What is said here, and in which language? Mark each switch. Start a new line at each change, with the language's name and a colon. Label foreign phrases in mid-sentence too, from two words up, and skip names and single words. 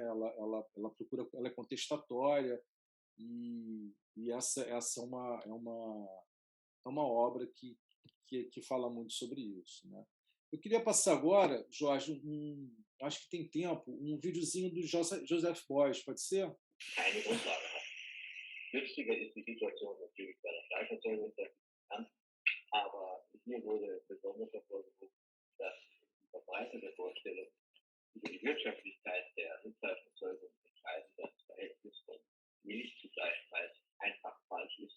Portuguese: Ela procura, ela é contestatória. E essa é uma obra que fala muito sobre isso. Né? Eu queria passar agora, Jorge, acho que tem tempo, um videozinho do Joseph Beuys, pode ser?
German: Keine Grundlage hat. Günstiger ist die Situation natürlich bei der Fleischerzeugung sehr bekannt, aber hier wurde besonders hervorgehoben, dass die verbreitete Vorstellung über die Wirtschaftlichkeit der Nutzfleischerzeugung entscheidend das Verhältnis von Milch zu Fleischpreis einfach falsch ist.